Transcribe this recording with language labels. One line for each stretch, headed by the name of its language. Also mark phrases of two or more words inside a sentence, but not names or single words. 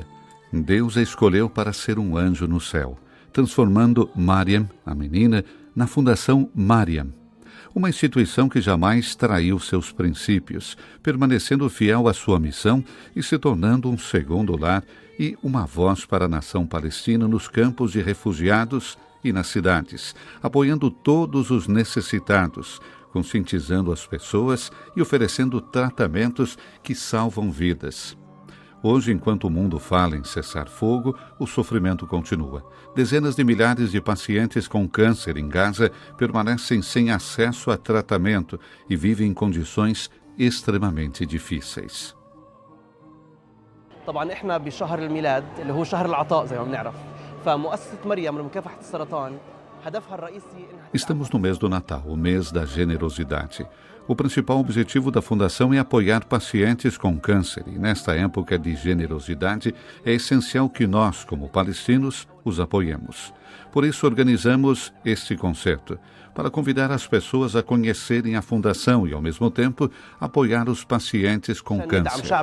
Portuguese: Deus a escolheu para ser um anjo no céu, transformando Mariam, a menina, na Fundação Mariam, uma instituição que jamais traiu seus princípios, permanecendo fiel à sua missão e se tornando um segundo lar e uma voz para a nação palestina nos campos de refugiados e nas cidades, apoiando todos os necessitados, conscientizando as pessoas e oferecendo tratamentos que salvam vidas. Hoje, enquanto o mundo fala em cessar fogo, o sofrimento continua. Dezenas de milhares de pacientes com câncer em Gaza permanecem sem acesso a tratamento e vivem em condições extremamente difíceis.
Arabic: طبعا احنا بشهر الميلاد اللي هو شهر العطاء زي ما بنعرف فمؤسسة مريم لمكافحة السرطان هدفها الرئيسي.
Portuguese: Estamos no mês do Natal, o mês da generosidade. O principal objetivo da Fundação é apoiar pacientes com câncer e, nesta época de generosidade, é essencial que nós, como palestinos, os apoiemos. Por isso, organizamos este concerto, para convidar as pessoas a conhecerem a Fundação e, ao mesmo tempo, apoiar os pacientes com câncer.